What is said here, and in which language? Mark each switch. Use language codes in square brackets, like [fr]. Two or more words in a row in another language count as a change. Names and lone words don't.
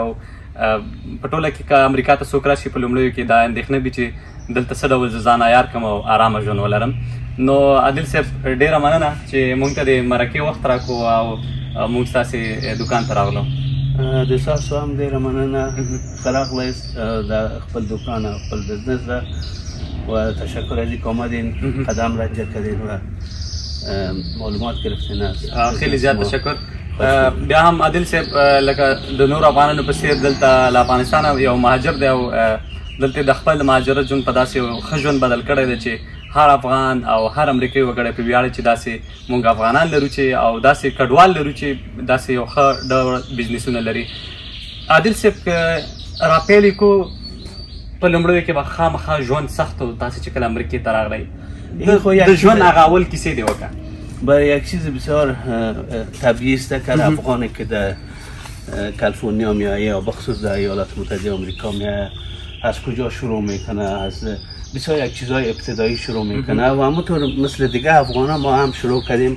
[ps] او په ټوله کې که امریکا ته څوک راشي په لومړیو کې دا اندېښنه وي چې دلته څه ډول زه ځان عیار کړم او ارامه ژوند ولرم. نو عادل صاحب ډېره مننه چې موږ ته د مرکې وخت راکړو او موږ ستاسې دکان ته راغلو. د تاسو هم ډېره مننه ښه راغلاست د خپل دکان او خپل بزنس ده [fa] و تشکر از اینکه آمدین قدم رد کردین و معلومات گرفتین. است خیلی زیات تشکر. [ps] بیا هم عادل صاحب لکه د نور افغانانو په څېر دلته له افغانستانه یو مهاجر دی او دلته د خپل مهاجرت ژوند په داسې یو ښه ژوند بدل کړی دی چې هر افغان او هر امریکایي وګړی په ویاړي چې داسې موږ افغانان لرو چې او داسې کډوال لرو چې داسې یو ښه ډول بزنسونه لري. عادل صاحب راپیل کو په لومړیو کې به خامخا ژوند سخت و. تاسې چې کله امریکې ته راغلی د ژوند هغه اول کیسې دې وکړه. [fa] برای یک چیز بسیار طبیعی است که افغانی که در کالیفرنیا میآید یا بخصوص در ایالات متحده آمریکا میآید از کجا شروع میکنه، از بسیار یک چیزهای ابتدایی شروع میکنه و همونطور مثل دیگه افغان ما هم شروع کردیم.